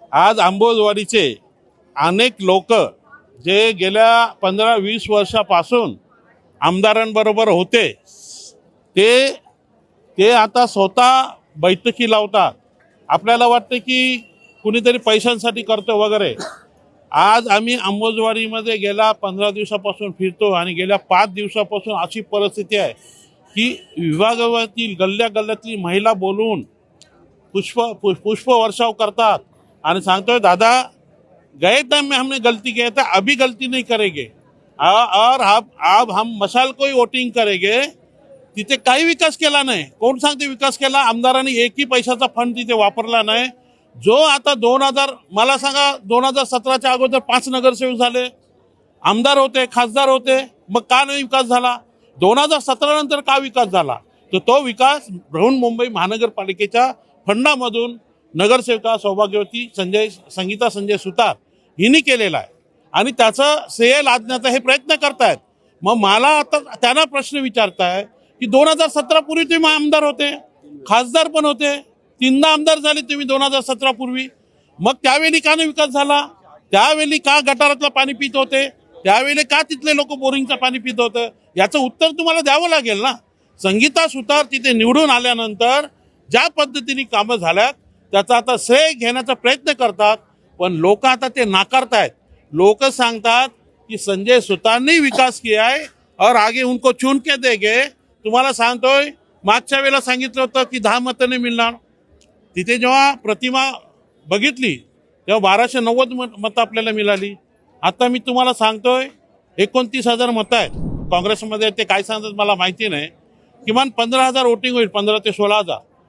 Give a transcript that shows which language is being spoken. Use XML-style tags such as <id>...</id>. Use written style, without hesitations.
<mr>आज अंबुजवाडीचे अनेक लोक जे गेल्या 15-20 वर्षापासून आमदारांबरोबर होते ते आता स्वतः बैठकी लावतात. आपल्याला वाटतं की कुणीतरी पैशांसाठी करतो वगैरे. आज आम्ही अंबुजवाडीमध्ये गेल्या 15 दिवसापासून फिरतो आणि गेल्या 5 दिवसापासून अशी परिस्थिती आहे की विभागातील गल्ल्या गल्ल्यातली महिला बोलून पुष्प वर्षाव करतात आणि सांगतोय दादा</mr> <hi>गए टाइम में हमने गलती किया था, अभी गलती नहीं करेंगे और अब हम मशाल को ही वोटिंग करेंगे.</hi> <mr>तिथे काही विकास केला नाही. कोण सांगते विकास केला? आमदारांनी एकही पैशाचा फंड तिथे वापरला नाही. जो आता 2000 मला सांगा 2017च्या अगोदर 5 नगरसेवक झाले, आमदार होते, खासदार होते, मग का नाही विकास झाला? 2017 नंतर का विकास झाला? तर तो विकास बृहन्मुंबई महानगरपालिकेच्या फंडामधून नगरसेविका सौभाग्यवती संगीता संजय सुतार हिनी केलेला आहे आणि त्याचं श्रेय लादण्याचा हे प्रयत्न करतायत. मग मला आता त्यांना प्रश्न विचारताय की 2017 पूर्वी तुम्ही आमदार होते, खासदार पण होते, 3दा आमदार झाले तुम्ही 2017 पूर्वी, मग त्यावेळी का नाही विकास झाला? त्यावेळी का गटारातलं पाणी पित होते? त्यावेळी का तिथले लोक बोरिंगचं पाणी पित होतं? याचं उत्तर तुम्हाला द्यावं लागेल ना. संगीता सुतार तिथे निवडून आल्यानंतर ज्या पद्धतीने कामं झाल्यात त्याचा आता श्रेय घेण्याचा प्रयत्न करतात, पण लोक आता ते नाकारतायत. लोक सांगतात की</mr> <hi>संजय सुतारने विकास किया है और आगे उनको चुन के देंगे.</hi> <mr>तुम्हाला सांगतोय मागच्या वेळेला सांगितलं होतं की 10 मतं नाही मिळणार. तिथे जेव्हा प्रतिमा बघितली तेव्हा 1290 मतं आपल्याला मिळाली. आता मी तुम्हाला सांगतोय 29,000 मतं आहेत काँग्रेसमध्ये. ते काय सांगतात मला माहिती नाही. किमान 15,000 वोटिंग होईल, 15 ते 16,000.</mr>